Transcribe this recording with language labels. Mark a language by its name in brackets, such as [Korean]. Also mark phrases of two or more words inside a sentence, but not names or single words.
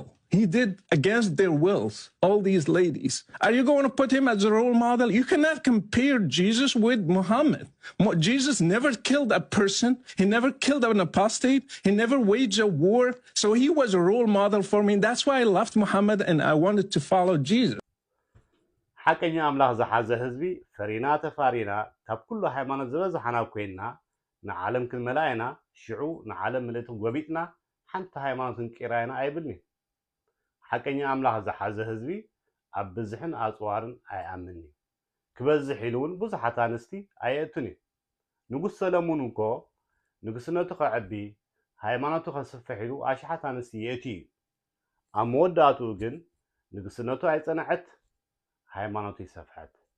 [English] He did against their wills, all these ladies. Are you going to put him as a role model? You cannot compare Jesus with Muhammad. Jesus never killed a person. He never killed an apostate. He never waged a war. So he was a role model for me. That's why I loved Muhammad and I wanted to follow Jesus. [Tigrinya] ሓቀኛ ኣምላኽ ዝሓዘ ህዝቢ ፈሪና ተፋሪና ካብ ኩሉ ሃይማኖት ዝበዝሓና ኮይንና ንዓለም ክንመላእና ሽዑ ንዓለም ምልእቲ ጎቢጥና ሓንቲ ሃይማኖት ክንቂራይና ኣይብልኒ ሓቀኛ ኣምላኽ ዝሓዘ ህዝቢ ኣብ ብዝሕን ኣፅዋርን ኣይኣምንኒ ክበዝሕ ኢሉ እውን ብዙሓት ኣንስቲ ኣየእቱን እዩ ንጉስ ሰለሙን እኮ ንግስነቱ ከዕቢ ሃይማኖቱ ከስፍሕ ኢሉ ኣሽሓት ኣንስቲ የእቱ እዩ ኣብ መወዳእትኡ ግን ንግስነቱ ኣይፀንዐት ሃይማኖቱ ይሰፍሐት